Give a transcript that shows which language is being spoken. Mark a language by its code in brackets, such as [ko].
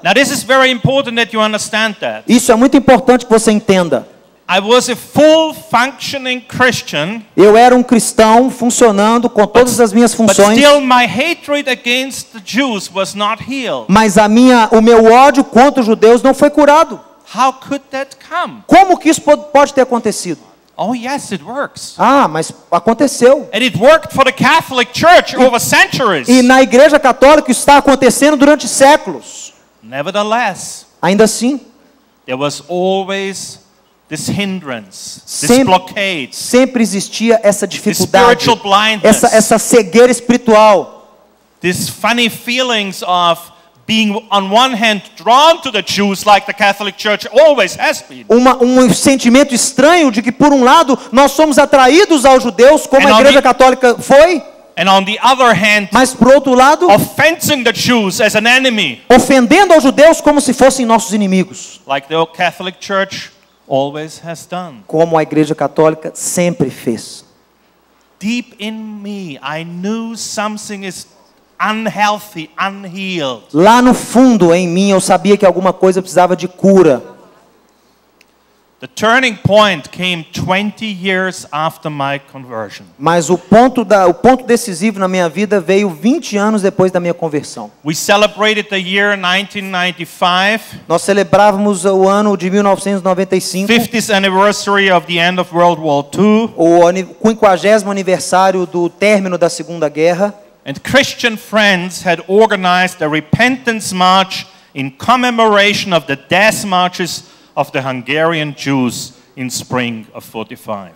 [en] Now this is very important that you understand that. [pt] Isso é muito importante que você entenda. [en] I was a full functioning Christian, [pt] Eu era um cristão funcionando com todas as minhas [en] but [pt] funções, [en] still my hatred against the Jews was not healed. [pt] mas o meu ódio contra os judeus não foi curado. [en] How could that come? [pt] Como que isso pode ter acontecido? [en] Oh yes, it works. [pt] Ah, mas aconteceu. [en] And it worked for the Catholic Church over centuries. [pt] E na Igreja Católica isso está acontecendo durante séculos. [en] Nevertheless, [pt] Ainda assim, [en] there was always this hindrance, this [pt] Sempre- [en] blockade, [pt] sempre existia essa dificuldade, [en] spiritual blindness. [pt] essa cegueira espiritual. [en] these funny feelings of being on one hand drawn to the Jews like the Catholic Church always has been. [pt] Um sentimento estranho de que, por um lado, nós somos atraídos aos judeus, como [en] And [pt] a [en] on [pt] Igreja [en] the- [pt] Católica foi, [en] And on the other hand, [pt] mas, por outro lado, [en] offending the Jews as an enemy, [pt] ofendendo aos judeus como se fossem nossos inimigos, [en] like the Catholic Church always has done. [pt] como a Igreja Católica sempre fez. [en] Deep in me, I knew something is unhealthy, unhealed. [pt] Lá no fundo, em mim, eu sabia que alguma coisa precisava de cura. [en] The turning point came 20 years after my conversion. [pt] Mas o ponto decisivo na minha vida veio 20 anos depois da minha conversão. [en] We celebrated the year 1995, [pt] Nós celebrávamos o ano de 1995, [en] 50th anniversary of the end of World War II, [pt] o 50º aniversário do término da Segunda Guerra. [en] and Christian friends had organized a repentance march in commemoration of the death marches of the Hungarian Jews in spring of 45.